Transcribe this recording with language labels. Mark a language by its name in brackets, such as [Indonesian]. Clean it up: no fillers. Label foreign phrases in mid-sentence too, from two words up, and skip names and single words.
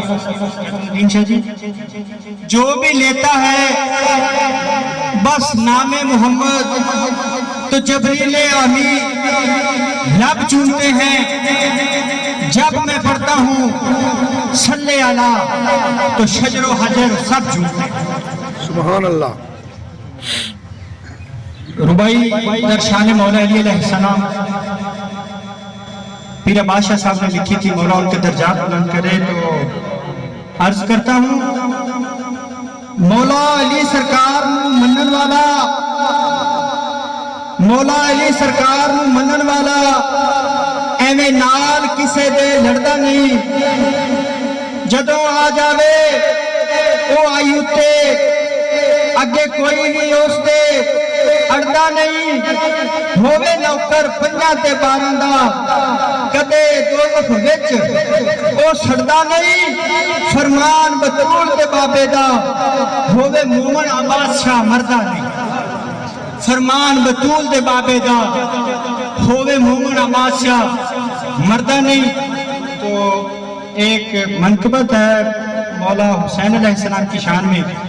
[Urdu] جو بھی لیتا ہے بس نام محمد تو جبریل امین لب چومتے ہیں جب میں پڑھتا ہوں صلی اللہ تو شجر و حجر سب چومتے ہیں۔ [Arabic] سبحان اللہ۔ [Urdu] ربائی در شان مولا علی علیہ السلام پیر عباس شاہ صاحب نے لکھی تھی، مولا ان کے درجات بلند کرے۔ تو عرض کرتا ہوں [Punjabi] مولا علی سرکار منن والا مولا علی سرکار منن والا ایویں نال کسے دے لڑدا نہیں جدوں آ جاوے او آئی اتے اگے کوئی نہیں اس تے اڑدا نہیں ہووے نوکر 5 تے 12 دا کدے دوزخ وچ او سڑدا نہیں فرمان بطول تے بابے دا ہووے مومن عباس شاہ مردا نہیں فرمان بطول دے بابے دا ہووے مومن عباس شاہ مردہ نہیں۔ [Urdu] تو ایک منقبت ہے مولا حسین علیہ السلام کی شان میں